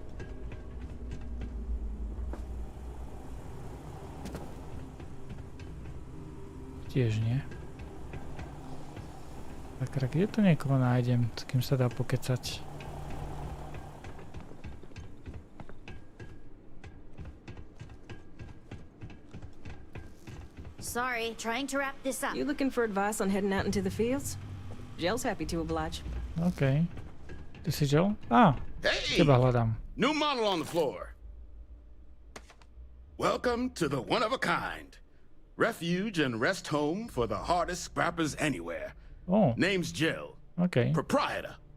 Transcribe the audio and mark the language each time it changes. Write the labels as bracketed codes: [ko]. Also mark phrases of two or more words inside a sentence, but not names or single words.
[sk] Tiež nie. Tak, kde to niekoho nájdem, s kým sa dá pokecať? [en] Sorry, trying to wrap this up. You looking for advice on heading out into the fields? Jill's happy to oblige. [sk] OK. Ty si Jill? Teba hľadám. [en] New model on the floor. Welcome to the one-of-a-kind. Refuge and rest home for the hardest scrappers anywhere. Name's Jill. OK. Proprietor.